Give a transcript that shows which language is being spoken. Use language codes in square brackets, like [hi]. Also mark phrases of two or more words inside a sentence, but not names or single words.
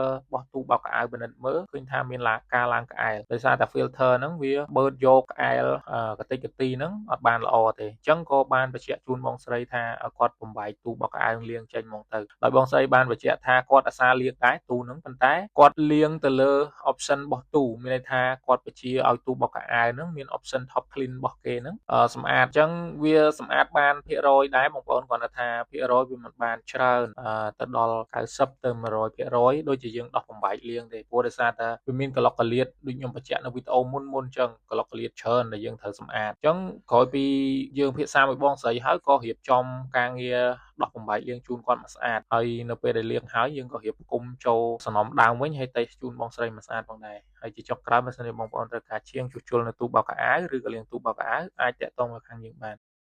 [km] របស់ទូបោកខោអាវពិនិត្យមើលឃើញថាមានការឡើងក្អែលដោយសារតែ filter ហ្នឹងវាបឺតយកក្អែលកតិចកទីហ្នឹងអត់បានល្អទេអញ្ចឹងក៏បានបញ្ជាក់ជូនបងស្រីថាឲ្យគាត់បំបែកទូបោកខោអាវលាង ចេញហ្មងទៅដោយបងស្រីបានបញ្ជាក់ថាគាត់អាសាលាងដែរទូហ្នឹងប៉ុន្តែគាត់លាងទៅលើ option របស់ទូមានន័យថាគាត់បញ្ជាឲ្យទូបោកខោអាវហ្នឹងមាន [en] option top [km] clean របស់គេហ្នឹងសម្អាតអញ្ចឹងវាសម្អាតបានភាគរយដែរបងប្អូនគាត់ថាភាគរយវាមិនបានច្រើនទៅដល់90 ទៅ100%ដូចជាយើងដោះបំបែកលាងទេព្រោះដោយសារតែវាមានកលុកកលៀតដូចខ្ញុំបញ្ជាក់នៅវីដេអូមុនអញ្ចឹងកលុកកលៀតច្រើនដែលយើងត្រូវសម្អាតអញ្ចឹងក្រោយពីយើងពិភាក្សាមួយបងស្រីហើយក៏រៀបចំការងារដោះបំបែកលាងជូនគាត់មកស្អាតហើយនៅពេលដែលលាងហើយយើងក៏រៀបគុំចូលសំណុំដើមវិញហើយតេស្តជូនបងស្រីមកស្អាតផងដែរហើយជាចុងក្រោយបើសិនជាបងប្អូនត្រូវការជាងជួសជុលនៅទូបោកខោអាវឬក៏លាងទូបោកខោអាវអាចតាក់ទងមកខាងយើងបាន